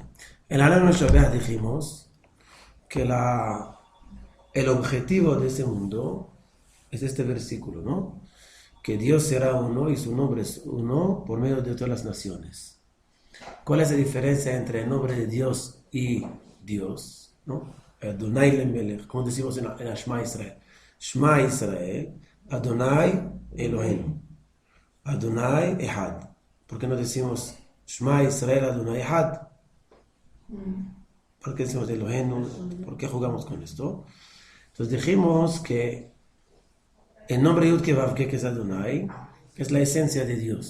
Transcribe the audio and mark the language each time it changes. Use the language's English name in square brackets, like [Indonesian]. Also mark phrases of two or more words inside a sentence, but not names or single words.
[Spanish] En Alenu Shabbat dijimos que el objetivo de ese mundo es este versículo, ¿no? Que Dios será uno y su nombre es uno por medio de todas las naciones. ¿Cuál es la diferencia entre el nombre de Dios y Dios? ¿No? [Hebrew] אדוני למלך, [Spanish] como decimos en Shema Israel. [Hebrew] שמע ישראל אדוני אלוהים אדוני אחד. [Spanish] ¿Por qué no decimos [Hebrew] שמע ישראל אדוני אחד? [Spanish] ¿Por qué decimos Elohim? ¿Por qué jugamos con esto? Entonces dijimos que el nombre [Hebrew] יוד קי ואו קי, [Spanish] que es Adonai, es la esencia de Dios.